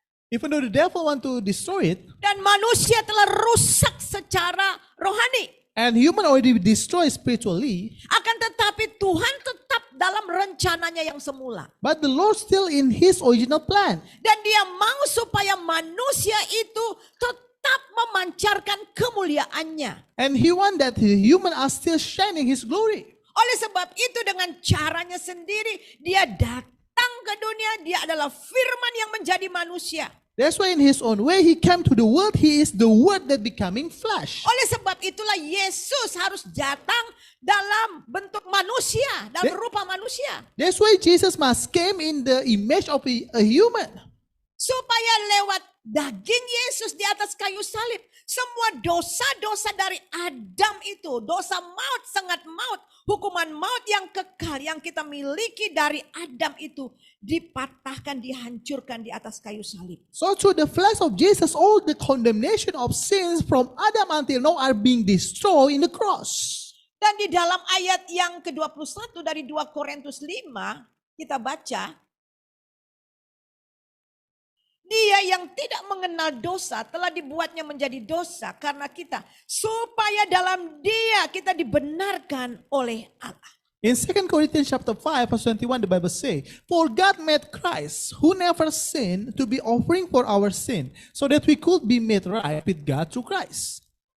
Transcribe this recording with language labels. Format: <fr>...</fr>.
<en>Even though the devil want to destroy it,</en> <id>Dan manusia telah rusak secara rohani.</id> <en>and human already destroyed spiritually,</en> <id>Akan tetapi Tuhan tetap dalam rencananya yang semula.</id> <en>but the Lord still in his original plan.</en> <id>Dan dia mau supaya manusia itu tetap memancarkan kemuliaannya.</id> <en>And he want that the human are still shining his glory.</en> <id>Oleh sebab itu dengan caranya sendiri dia datang ke dunia. Dia adalah firman yang menjadi manusia.</id> <en>That's why in his own way he came to the world. He is the word that becoming flesh.</en> <id>Oleh sebab itulah Yesus harus datang dalam bentuk manusia, dalam rupa manusia.</id> <en>That's why Jesus must came in the image of a human.</en> <id>Supaya lewat daging Yesus di atas kayu salib, semua dosa-dosa dari Adam itu, dosa maut, sangat maut, hukuman maut yang kekal yang kita miliki dari Adam itu dipatahkan, dihancurkan di atas kayu salib.</id> <en>So through the flesh of Jesus, all the condemnation of sins from Adam until now are being destroyed in the cross.</en> <id>Dan di dalam ayat yang ke-21 dari 2 Korintus 5, kita baca, Dia yang tidak mengenal dosa telah dibuatnya menjadi dosa karena kita, supaya dalam Dia kita dibenarkan oleh Allah.</id> <en>In 2 Corinthians chapter 5 verse 21 the Bible say, for God made Christ who never sinned to be offering for our sin, so that we could be made right with God through Christ.</en>